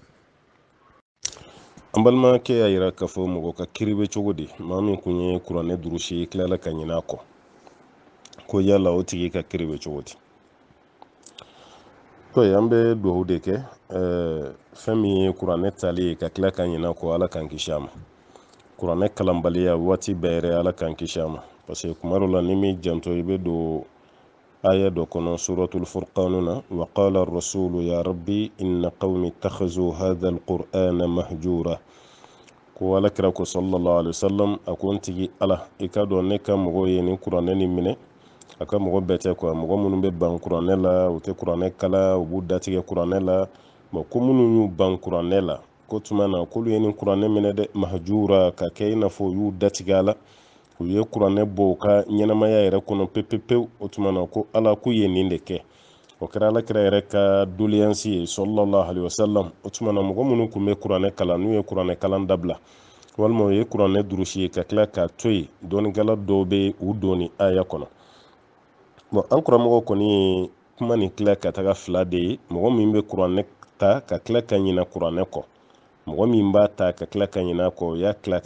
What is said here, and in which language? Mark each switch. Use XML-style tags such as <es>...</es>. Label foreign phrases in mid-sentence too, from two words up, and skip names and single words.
<bm>an balimakɛ y'a yira k'a fɔ mɔgɔ ka kiri bɛ cogo di maa min kun ye kuranɛ durusi tilala ka ɲinɛ a kɔ ko yala o tigi ka kiri bɛ cogo di to an bɛ dugawu de kɛ fɛn min ye kuranɛ tali ye ka tila ka ɲinɛ a kɔ ala k'an kisi a ma kuranɛ kalanbaliya waati bɛɛ yɛrɛ ala k'an kisi a ma</bm> <fr>parce que</fr> <bm>kuma dɔ la ni min janto i bɛ don aya dɔ kɔnɔ suratul furqan na</bm> <ar>وقال الرسول يا رب إن قومي اتخذوا هذا القرآن مهجورا</ar> <bm>ko ala kira ko sallallahu</bm> <ar>عليه وسلم</ar> <bm>a ko n tigi ala i ka dɔn ne ka mɔgɔw ye nin kuranɛ nin minɛ a ka mɔgɔ bɛɛ tɛ quoi mɔgɔ minnu bɛ ban kuranɛ la u tɛ kuranɛ kala u b'u datigɛ kuranɛ la ko minnu y'u ban kuranɛ la ko tuma na k'olu ye nin kuranɛ minɛ dɛ mahjura ka kɛ i n'a fɔ u y'u datigɛ a la u ye kuranɛ bɔ u ka ɲɛnamaya yɛrɛ kɔnɔ pepepewu o tuma na ko ala k'u ye nin de kɛ o kɛra alakira yɛrɛ ka doléance ye</bm> <ar>صلى الله عليه وسلم</ar> <bm>o tuma na mɔgɔ minnu tun bɛ kuranɛ kalan n'u ye kuranɛ kalan dabila walima u ye kuranɛ durusi ye ka tila k'a to yen dɔɔnikɛla dɔw bɛ u don ni aya kɔnɔ an karamɔgɔ kɔni ye kuma nin tila ka taga fila de ye mɔgɔ min bɛ kuranɛ ta ka tila ka ɲinɛ kuranɛ kɔ mɔgɔ min b'a ta ka tila ka ɲinɛ a kɔ o y'a tila ka</bm>